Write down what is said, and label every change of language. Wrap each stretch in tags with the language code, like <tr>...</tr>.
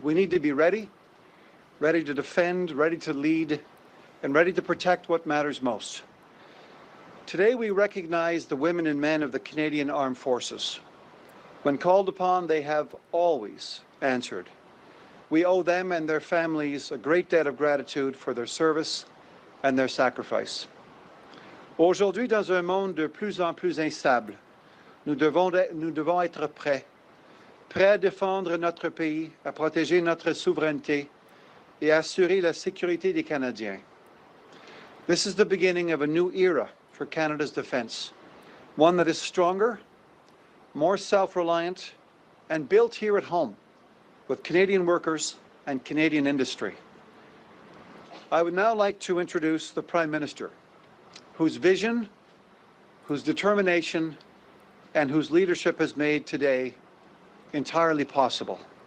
<en>We need to be ready to defend, ready to lead, and ready to protect what matters most. Today, we recognize the women and men of the Canadian Armed Forces. When called upon, they have always answered. We owe them and their families a great debt of gratitude for their service and their sacrifice.</en> <fr>Aujourd'hui, dans un monde de plus en plus instable, nous devons être prêts à défendre notre pays, à protéger notre souveraineté et à assurer la sécurité des Canadiens.</fr> <en>This is the beginning of a new era for Canada's defence, one that is stronger, more self-reliant, and built here at home with Canadian workers and Canadian industry. I would now like to introduce the Prime Minister, whose vision, whose determination, and whose leadership has made today entirely possible.</en>